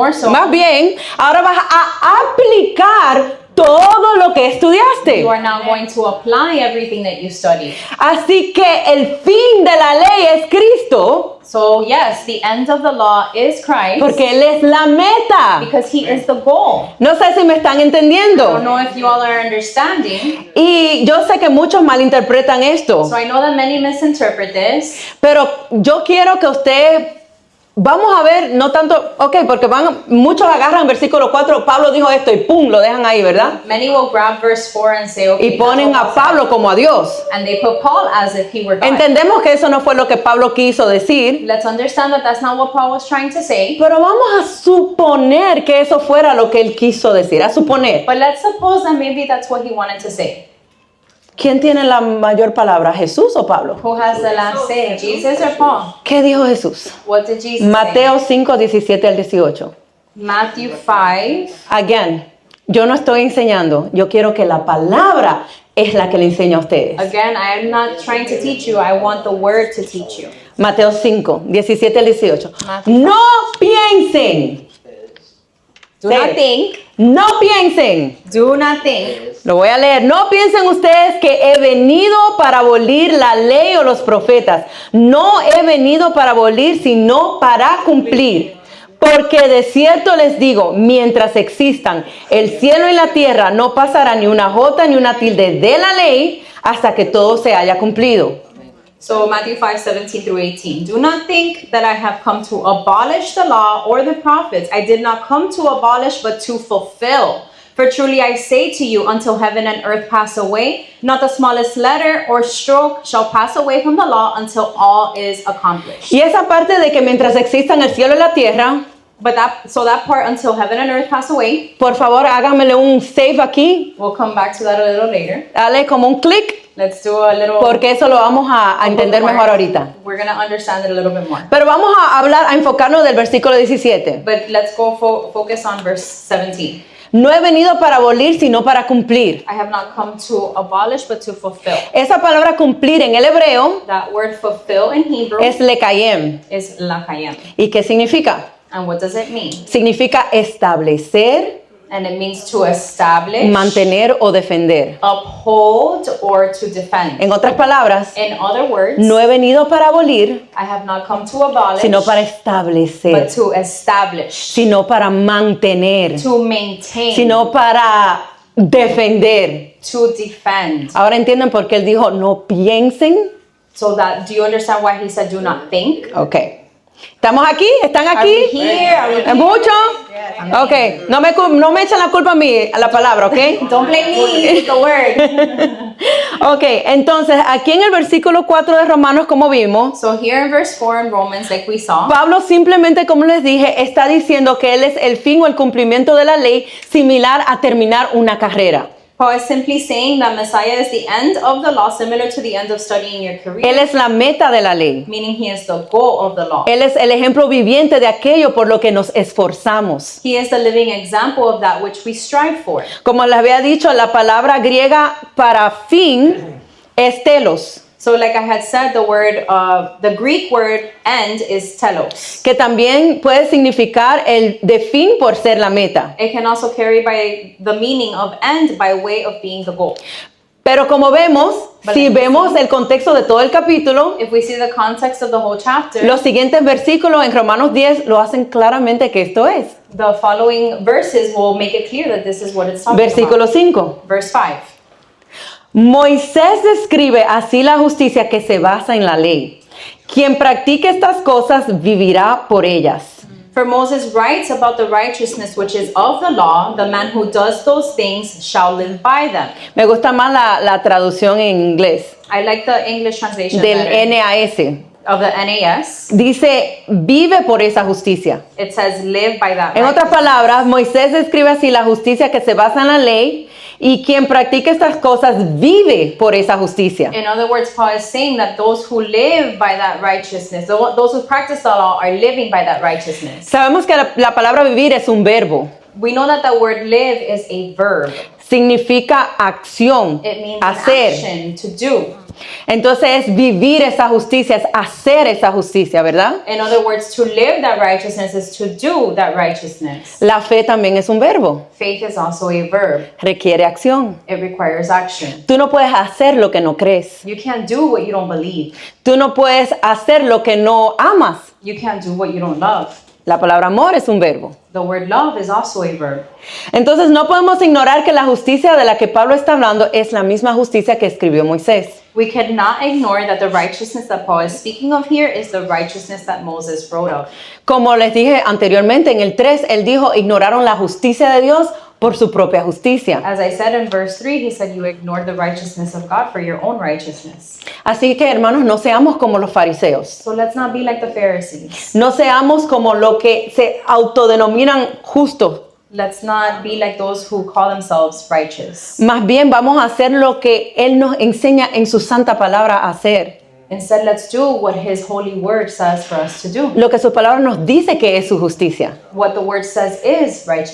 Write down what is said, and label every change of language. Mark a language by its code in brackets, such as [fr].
[es] Más bien, ahora vas a aplicar todo lo que estudiaste. [en] You are now going to apply everything that you studied. [es] Así que el fin de la ley es Cristo, [en] So yes, the end of the law is Christ [es] porque Él es la meta. [en] because he is the goal. [es] No sé si me están [en] I don't [es] entendiendo. [en] know if you all are understanding. [es] Y yo sé que muchos malinterpretan esto, [en] So I know that many misinterpret this, [es] pero yo quiero que ustedes, vamos a ver, no tanto, ok, porque muchos agarran versículo 4, Pablo dijo esto y pum, lo dejan ahí, ¿verdad? [en] many will grab verse 4 and say, okay, Y ponen that's a what Paul [es] Pablo como a Dios. [en] said. And they put Paul as if he were God. [es] Entendemos que eso no fue lo que Pablo quiso decir, [en] Let's understand that that's not what Paul was trying to say. [es] pero vamos a suponer que eso fuera lo que él quiso decir, a suponer. [en] But let's suppose that maybe that's what he wanted to say. [es] ¿Quién tiene la mayor palabra, Jesús o Pablo? [en] Who has the last say, Jesus or Paul? [es] ¿Qué dijo Jesús? [en] What did Jesus [es] Mateo 5, 17 al 18. [en] say? Matthew 5. [es] Again, yo no estoy enseñando, yo quiero que la palabra es la que le enseña a ustedes. [en] Again, I am not trying to teach you. I want the word to teach you. [es] Mateo 5, 17 al 18. [en] Matthew [es] No piensen, [en] Do Say not it. think. [es] no piensen. [en] Do not think. [es] Lo voy a leer. No piensen ustedes que he venido para abolir la ley o los profetas. No he venido para abolir, sino para cumplir. Porque de cierto les digo, mientras existan el cielo y la tierra, no pasará ni una jota ni una tilde de la ley hasta que todo se haya cumplido. [en] So Matthew 5, 17 through 18. Do not think that I have come to abolish the law or the prophets. I did not come to abolish, but to fulfill. For truly I say to you, until heaven and earth pass away, not the smallest letter or stroke shall pass away from the law until all is accomplished. [es] Y esa parte de que mientras existan el cielo y la tierra, [en] But that part, until heaven and earth pass away, [es] por favor háganmele un save aquí, [en] we'll come back to that a little later. [es] dale como un clic, [en] Let's do a little. [es] porque eso lo vamos a entender mejor ahorita. [en] We're going to understand it a little bit more. [es] Pero vamos a enfocarnos del versículo 17. [en] But let's go focus on verse 17. [es] No he venido para abolir, sino para cumplir. [en] I have not come to abolish, but to fulfill. [es] Esa palabra cumplir en el hebreo [en] That word fulfill in Hebrew [es] es lekayem. [en] is lakayem. [es] ¿Y qué significa? [en] And what does it mean? [es] Significa establecer, [en] And it means to establish, [es] mantener o defender. [en] uphold, or to defend. [es] En otras palabras, [en] In other words, [es] no he venido para abolir, [en] I have not come to abolish, [es] sino para establecer, [en] but to establish, [es] sino para mantener, [en] to maintain, [es] sino para defender. [en] to defend. [es] Ahora entienden por qué él dijo no piensen. [en] So that, do you understand why he said do not think? [es] Ok. ¿Estamos aquí? ¿Están [en] Are [es] aquí? [en] we here? Are we here? [es] ¿Mucho? Ok, no me echan la culpa a mí, a la palabra, ¿ok? [en] Don't blame me, it's the word. [es] Ok, entonces aquí en el versículo 4 de Romanos, como vimos, [en] So here in verse 4 in Romans, like we saw, [es] Pablo simplemente, como les dije, está diciendo que él es el fin o el cumplimiento de la ley, similar a terminar una carrera. [en] Paul is simply saying that Messiah is the end of the law, similar to the end of studying your career, [es] Él es la meta de la ley. [en] meaning he is the goal of the law. [es] Él es el ejemplo viviente de aquello por lo que nos esforzamos. [en] He is the living example of that which we strive for. [es] Como les había dicho, la palabra griega para fin es telos, [en] So like I had said, the Greek word end is telos. [es] que también puede significar el de fin por ser la meta. [en] It can also carry by the meaning of end by way of being the goal. [es] Pero como vemos, si vemos el contexto de todo el capítulo, [en] If we see the context of the whole chapter, [es] los siguientes versículos en Romanos 10 lo hacen claramente que esto es. [en] the following verses will make it clear that this is what it's talking [es] Versículo [en] about. [es] 5. [en] Verse 5. [es] Moisés describe así la justicia que se basa en la ley. Quien practique estas cosas vivirá por ellas. [en] For Moses writes about the righteousness which is of the law, the man who does those things shall live by them. [es] Me gusta más la traducción en inglés [en] I like the English translation [es] del [en] better. NAS. Of the NAS. [es] Dice, vive por esa justicia. [en] It says live by that [es] En otras [en] righteousness. [es] palabras, Moisés describe así la justicia que se basa en la ley y quien practica estas cosas vive por esa justicia. [en] In other words, Paul is saying that those who live by that righteousness, those who practice the law are living by that righteousness. [es] Sabemos que la palabra vivir es un verbo. [en] We know that the word live is a verb. [es] Significa acción, [en] It means an [es] hacer. [en] action, to do. [es] Entonces es vivir esa justicia, es hacer esa justicia, ¿verdad? [en] In other words, to live that righteousness is to do that righteousness. [es] La fe también es un verbo, [en] Faith is also a verb. [es] requiere acción. [en] It requires action. [es] Tú no puedes hacer lo que no crees. [en] You can't do what you don't believe. [es] Tú no puedes hacer lo que no amas. [en] You can't do what you don't love. [es] La palabra amor es un verbo. [en] The word love is also a verb. [es] Entonces no podemos ignorar que la justicia de la que Pablo está hablando es la misma justicia que escribió Moisés. [en] We cannot ignore that the righteousness that Paul is speaking of here is the righteousness that Moses wrote of. [es] Como les dije anteriormente en el 3, él dijo, ignoraron la justicia de Dios por su propia justicia. [en] As I said in verse 3, he said, you ignored the righteousness of God for your own righteousness. [es] Así que hermanos, no seamos como los fariseos. [en] So let's not be like the Pharisees. [es] No seamos como lo que se autodenominan justos. [en] Let's not be like those who call themselves righteous. [es] Más bien vamos a hacer lo que Él nos enseña en su santa palabra a hacer. [en] Instead, let's do what his holy word says for us to do. [es] Lo que su palabra nos dice que es su justicia. [en] What the word says is righteousness.